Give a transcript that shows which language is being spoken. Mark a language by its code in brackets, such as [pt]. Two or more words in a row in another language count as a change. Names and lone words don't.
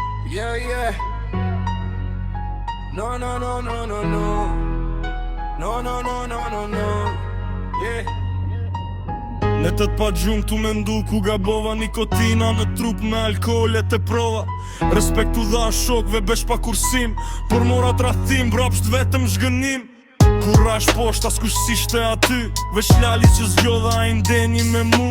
[en] Yeah, yeah. No, no, no, no, no, no. No, no, no, no, no, no. Yeah. [sq] Në të të pa gjumë tu me ndu ku gabova nikotina në trup me alkoholet e prova. Respektu dha shokve besh pa kursim, por mora trathim brapsht vetëm zhgënim. Kur rash poshta s'kush s'ishte aty, veç lali që zgjodha a i ndeni me mu.